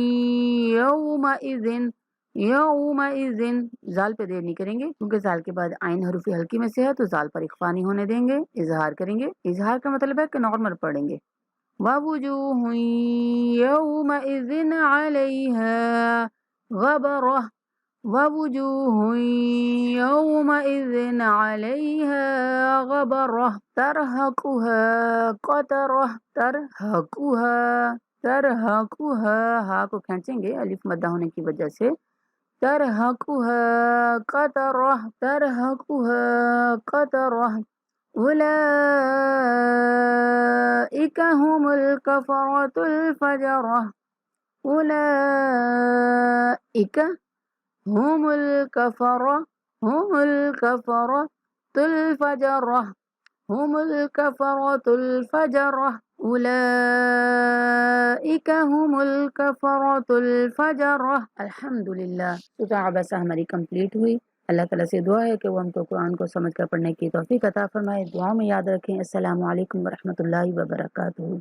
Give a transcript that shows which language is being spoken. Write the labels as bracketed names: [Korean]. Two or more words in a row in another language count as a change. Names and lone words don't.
[Arabic] یومئذ، یومئذ، [Urdu] زال پہ دیر نہیں کریں گے کیونکہ زال کے بعد عین حروف ہلکی میں سے ہے تو زال پر اخفا نہیں ہونے دیں گے، اظہار کریں گے، اظہار کا مطلب ہے کہ نارمل پڑھیں گے، [Arabic] ووجوہ یومئذ علیہا غبرہ، ووجوہ یومئذ علیہا غبرہ، ترہقها قترہ، ترہقها، ترہقها، [Urdu] ہا کو کھینچیں گے الف مدہ ہونے کی وجہ سے، [Arabic] ترہقها قترہ، ترہقها قترہ، اولئک هم الکفرۃ الفجرہ، اولئک هم الکفرہ، هم الکفرۃ الفجرہ، هم الکفرۃ الفجرہ، اولئک هم الکفرۃ الفجرہ۔ [Urdu] الحمدللہ، سورۃ عبسہ ہماری کمپلیٹ ہوئی۔ اللہ تعالیٰ سے دعا ہے کہ وہ ہم کو قرآن کو سمجھ کر پڑھنے کی توفیق عطا فرمائے۔ دعاؤں میں یاد رکھیں۔ [Arabic] السلام علیکم ورحمۃ اللہ وبرکاتہ۔